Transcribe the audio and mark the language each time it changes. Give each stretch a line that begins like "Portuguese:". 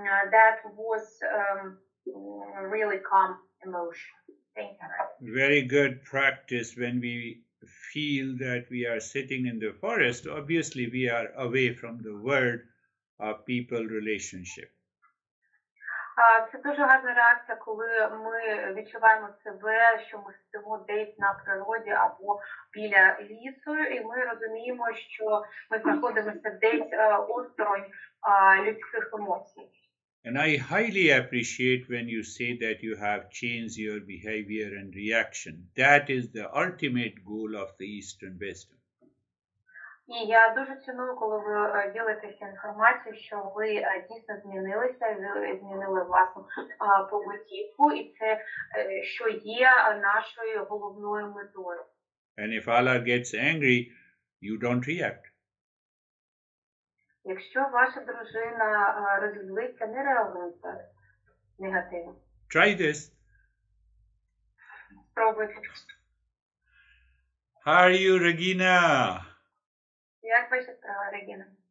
English: that was really calm emotion. Thank you. Very good practice. When we feel that we are sitting in the forest, obviously we are away from the world of people relationship.
Ukrainian: Це дуже гарна реакція, коли ми відчуваємо себе, що ми сидимо десь на природі або біля лісу, і ми розуміємо, що ми знаходимося десь осторонь людських емоцій.
English: And I highly appreciate when you say that you have changed your behavior and reaction. That is the ultimate goal of the Eastern wisdom.
Ukrainian: І я дуже ціную, коли ви ділитеся інформацією, що ви дійсно змінилися, ви змінили власну поведінку, і це, що є нашою головною метою.
English: And if Allah gets angry, you don't react.
Ukrainian: Якщо ваша дружина розлюбиться, не реагуйте негативно.
English: Try this.
Ukrainian: Спробуйте.
English: How are you, Regina?
Ukrainian: Як ваші справи, Регіна?